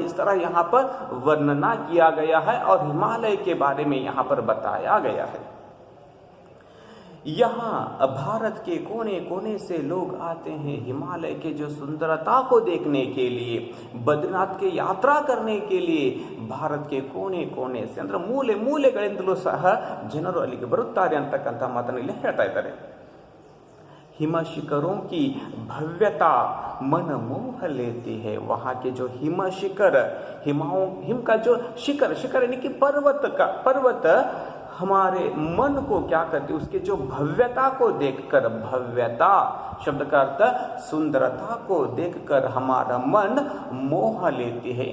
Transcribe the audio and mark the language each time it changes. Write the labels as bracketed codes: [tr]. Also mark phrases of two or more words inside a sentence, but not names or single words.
[hi] इस तरह यहाँ पर वर्णना किया गया है और हिमालय के बारे में यहाँ पर बताया गया है। यहाँ भारत के कोने कोने से लोग आते हैं हिमालय के जो सुंदरता को देखने के लिए, बद्रीनाथ की यात्रा करने के लिए भारत के कोने कोने से, [kn] ಅಂದ್ರೆ ಮೂಲೆ ಮೂಲೆಗಳಿಂದಲೂ ಸಹ ಜನರು ಅಲ್ಲಿಗೆ ಬರುತ್ತಾರೆ ಅಂತಕ್ಕಂಥ ಮಾತನ್ನು ಇಲ್ಲಿ ಹೇಳ್ತಾ ಇದ್ದಾರೆ। [hi] हिम शिखरों की भव्यता मन मोह लेती है। वहाँ के जो हिम शिखर, हिम का जो शिखर, शिखर यानी कि पर्वत हमारे मन को क्या करती है, उसके जो भव्यता को देखकर, भव्यता शब्द का अर्थ सुंदरता को देखकर हमारा मन मोह लेती है।